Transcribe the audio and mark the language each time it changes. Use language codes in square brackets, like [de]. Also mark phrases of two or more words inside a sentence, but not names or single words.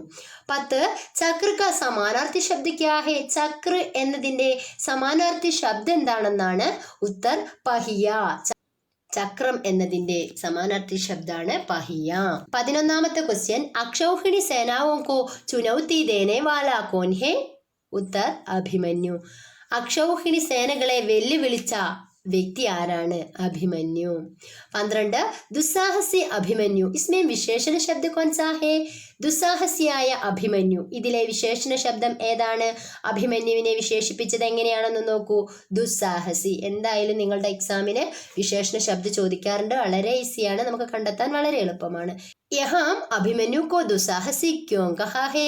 [ml] 10. [hi] चक्र का समानार्थी शब्द क्या है? [ml] ചക്ര എന്നതിന്റെ സമാനാർത്ഥി ശബ്ദം എന്താണെന്നാണ്? [hi] उत्तर पहिया. [ml] ചക്രം എന്നതിന്റെ സമാനാർത്ഥി ശബ്ദാണ് പഹിയ. 11ാമത്തെ ക്വസ്റ്റ്യൻ. [hi] अक्षौहिणी सेनाओं को चुनौती देने वाला कौन है? उत्तर अभिमन्यु. [ml] അക്ഷൗഹിണി സേനകളെ വെല്ലുവിളിച്ച വ്യക്തി ആരാണ്? [hi] अभिमन्यु. 12. दुस्साहसी अभिमन्यु इसमें विशेषण शब्द कौन सा है? [ml] ദുസ്സാഹസിയായ അഭിമന്യു, ഇതിലെ വിശേഷണ ശബ്ദം ഏതാണ്? അഭിമന്യുവിനെ വിശേഷിപ്പിച്ചത് എങ്ങനെയാണെന്ന് നോക്കൂ. ദുസ്സാഹസി. എന്തായാലും നിങ്ങളുടെ എക്സാമിന് വിശേഷണ ശബ്ദം ചോദിക്കാറുണ്ട്. വളരെ ഈസിയാണ്, നമുക്ക് കണ്ടെത്താൻ വളരെ എളുപ്പമാണ്. [hi] यहाँ अभिमन्यु को दुस्साहसी क्यों कहा है?